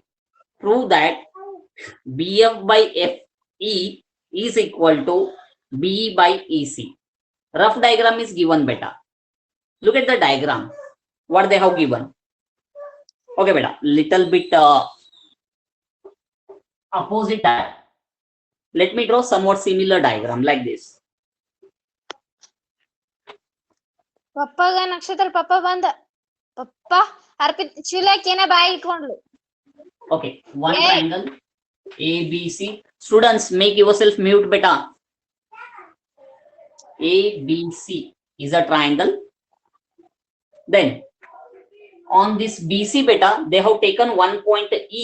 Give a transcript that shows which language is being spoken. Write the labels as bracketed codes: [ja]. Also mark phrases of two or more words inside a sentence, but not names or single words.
[en] Prove that BF by FE is equal to BE by EC. Rough diagram is given, beta. Look at the diagram. What they have given. Okay, beta. Little bit opposite. Let me draw somewhat similar diagram like this. ಪಪ್ಪಗ ನಕ್ಷತ್ರ ಪಪ್ಪ ಬಂದ ಪಪ್ಪ ಅರ್ಪಿತ್ ಚೀಲಕ್ಕೇನ ಬಾಯಿ ಇಟ್ಕೊಂಡ್ಲು. Okay, one triangle ABC. Students, make yourself mute, beta. ABC is a triangle. Then on this BC, beta, they have taken one point E.